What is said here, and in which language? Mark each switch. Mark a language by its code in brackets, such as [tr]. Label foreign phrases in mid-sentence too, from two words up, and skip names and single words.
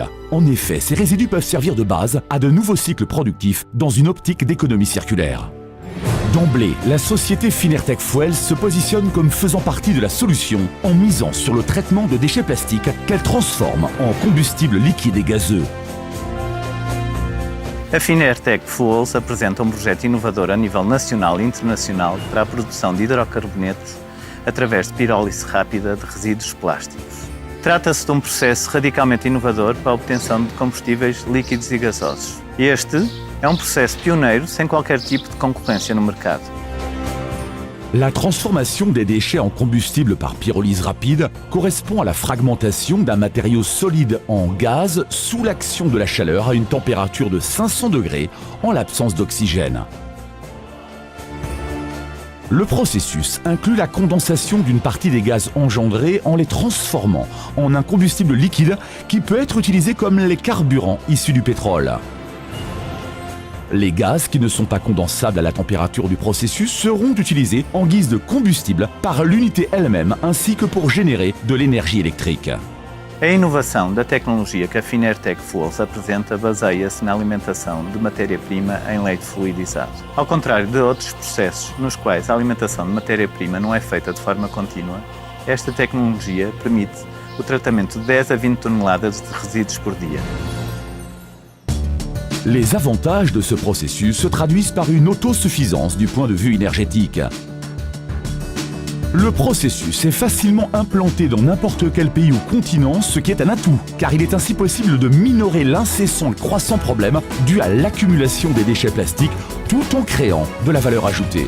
[fr] En effet, ces résidus peuvent servir de base à de nouveaux cycles productifs dans une optique d'économie circulaire. D'emblée, la société Finertech Fuels se positionne comme faisant partie de la solution en misant sur le traitement de déchets plastiques qu'elle transforme en combustible liquide et gazeux. [pt] A Finertech Fuels apresenta projeto inovador a nível nacional e internacional para a produção de hidrocarbonetos através de pirólise rápida de resíduos plásticos. Trata-se de processo radicalmente inovador para a obtenção de combustíveis líquidos e gasosos. Este é processo pioneiro sem qualquer tipo de concorrência no mercado. [fr] La transformation des déchets en combustible par pyrolyse rapide correspond à la fragmentation d'un matériau solide en gaz sous l'action de la chaleur à une température de 500 degrés en l'absence d'oxygène. Le processus inclut la condensation d'une partie des gaz engendrés en les transformant en un combustible liquide qui peut être utilisé comme les carburants issus du pétrole. Les gaz qui ne sont pas condensables à la température du processus seront utilisés en guise de combustible par l'unité elle-même ainsi que pour générer de l'énergie électrique. [pt] A inovação da tecnologia que a Finertech Fuels apresenta baseia-se na alimentação de matéria-prima em leite fluidizado. Ao contrário de outros processos nos quais a alimentação de matéria-prima não é feita de forma contínua, esta tecnologia permite o tratamento de 10 a 20 toneladas de resíduos por dia. [fr] Les avantages de ce processus se traduisent par une autosuffisance du point de vue énergétique. Le processus est facilement implanté dans n'importe quel pays ou continent, ce qui est un atout, car il est ainsi possible de minorer l'incessant et croissant problème dû à l'accumulation des déchets plastiques tout en créant de la valeur ajoutée.